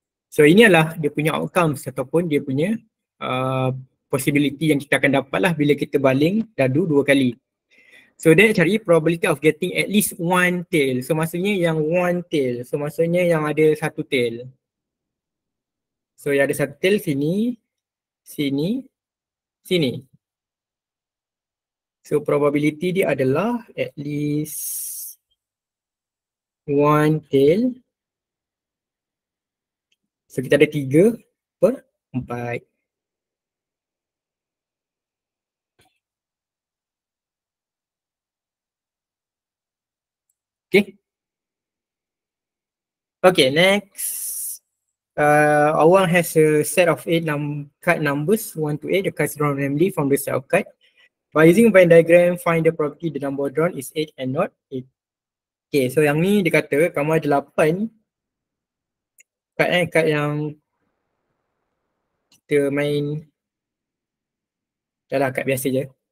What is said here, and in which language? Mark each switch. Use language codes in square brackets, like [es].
[ms] So ini adalah dia punya outcomes ataupun dia punya possibility yang kita akan dapat lah bila kita baling dadu 2 kali. So dia cari [en] probability of getting at least one tail. [ms] So maksudnya yang one tail, so maksudnya yang ada satu tail. So yang ada satu tail sini, sini, sini. So probability dia adalah [en] at least one tail. [ms] So kita ada 3/4. [en] Okay. Okay, next. Awang has a set of 8 card numbers, 1 to 8. The cards drawn randomly from the set of card. By using Venn diagram, find the probability the number drawn is 8 and not 8. [ms] Okay, so yang ni dia kata kamu ada 8 kad yang kita main dah kad biasa je.